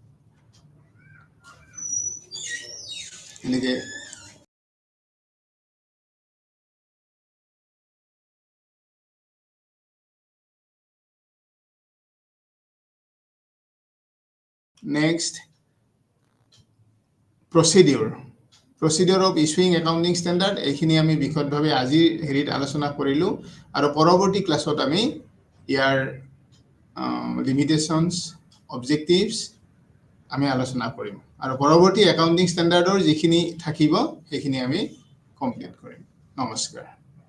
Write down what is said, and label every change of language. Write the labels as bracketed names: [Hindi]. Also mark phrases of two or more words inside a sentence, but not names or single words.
[Assamese] এনেকে নেক্সট [English] procedure of issuing accounting standard এইখিনি [Assamese] আমি বিশদভাৱে আজি হেৰিত আলোচনা কৰিলো আৰু পৰৱৰ্তী ক্লাছত আমি ইয়াৰ [English] limitations objectives [Assamese] আমি আলোচনা কৰিম আৰু পৰৱৰ্তী [English] accounting standard [Assamese] যিখিনি থাকিব সেইখিনি আমি কমপ্লিট কৰিম নমস্কাৰ